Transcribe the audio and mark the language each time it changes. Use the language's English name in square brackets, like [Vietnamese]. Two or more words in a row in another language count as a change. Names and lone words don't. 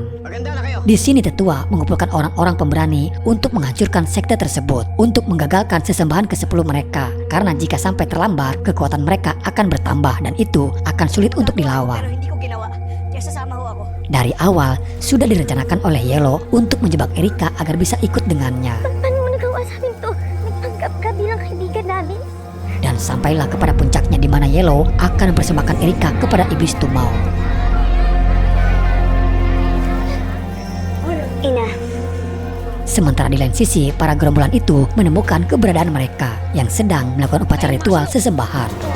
[Indonesian] Di sini tetua mengumpulkan orang-orang pemberani untuk menghancurkan sekte tersebut, untuk menggagalkan sesembahan ke-10 mereka. Karena jika sampai terlambat, kekuatan mereka akan bertambah dan itu akan sulit untuk dilawan. Dari awal sudah direncanakan oleh Yellow untuk menjebak Erika agar bisa ikut dengannya. [Filipino] Paano mo nagawa sa amin to? Nagpanggap ka bilang kaibigan namin? [Indonesian] Dan sampailah kepada puncaknya di mana Yellow akan mempersembahkan Erika kepada iblis Tumau. [Filipino] Ina. [Indonesian] Sementara di lain sisi, para gerombolan itu menemukan keberadaan mereka yang sedang melakukan upacara ritual sesembahan.